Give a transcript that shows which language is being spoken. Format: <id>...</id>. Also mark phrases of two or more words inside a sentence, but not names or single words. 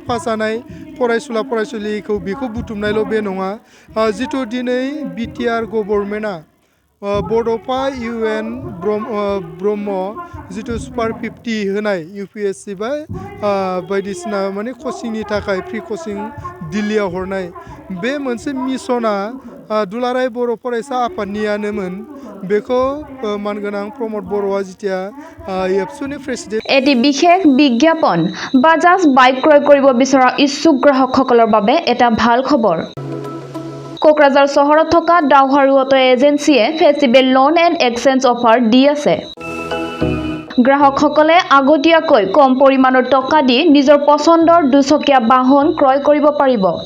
<brx>पास जानाय फरायसुला फरायसुलिखौ बेखौ बुथुमनायल' बे नङा जिथु दिनै</brx> <en>BTR government</en> <brx>बड'फा UN ब्रह्म जिथु सुपार 50 होनाय UPSC बा बायदिसिना माने कचिंनि थाखाय</brx> <en>free coaching</en> <brx>दिल्लीयाव हरनाय बे मोनसे मिशना दुलाराय बर' फरायसा आफादनियानोमोन बेखौ मानगोनां प्रमद बर'आ जिथिया एबसुनि प्रेसिडेन्ट</brx> <as>এটি বিশেষ বিজ্ঞাপন বাজাজ বাইক ক্ৰয় কৰিব বিচৰা ইচ্ছুক গ্ৰাহকসকলৰ বাবে এটা ভাল খবৰ কোকৰাঝাৰ চহৰত থকা ডাউহাৰু অটো এজেন্সিয়ে</as> <en>festival loan and exchange offer</en> <as>দি আছে গ্ৰাহকসকলে আগতীয়াকৈ কম পৰিমাণৰ টকা দি নিজৰ পছন্দৰ দুচকীয়া বাহন ক্ৰয় কৰিব পাৰিব</as>